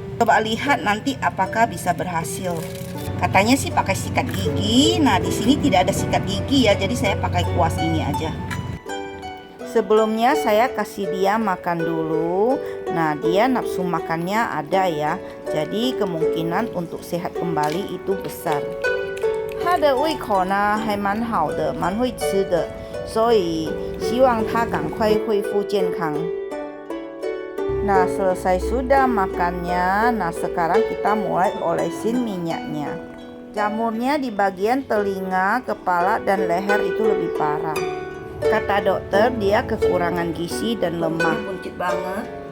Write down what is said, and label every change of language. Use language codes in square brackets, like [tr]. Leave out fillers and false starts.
[id] Coba lihat nanti apakah bisa berhasil. Katanya sih pakai sikat gigi. Nah, di sini tidak ada sikat gigi ya, jadi saya pakai kuas ini aja. Sebelumnya saya kasih dia makan dulu. Nah, dia nafsu makannya ada ya. Jadi kemungkinan untuk sehat kembali itu besar. [zh] 他的胃口呢还蛮好的，蛮会吃的，所以希望他赶快恢复健康。 [id] Nah, selesai sudah makannya. Nah, sekarang kita mulai olesin minyaknya. Jamurnya di bagian telinga, kepala, dan leher itu lebih parah. Kata dokter, dia kekurangan gizi dan lemah. Buncit banget.